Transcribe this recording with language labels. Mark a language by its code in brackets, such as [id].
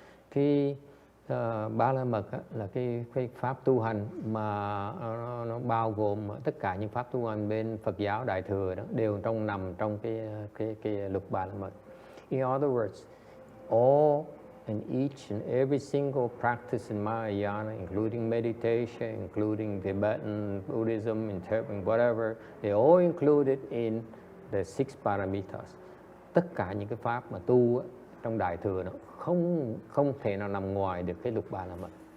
[vi] Cái Ba La Mật là cái pháp tu hành mà nó bao gồm tất cả những pháp tu hành bên Phật giáo Đại thừa đó đều nằm trong cái lục Ba La Mật. [en] In other words, all and each and every single practice in Mahayana, including meditation, including Tibetan Buddhism, interpreting whatever, they all included in the 6 Paramitas. [vi] Tất cả những cái pháp mà tu trong Đại thừa nó không thể nào nằm ngoài được cái lục Ba La Mật.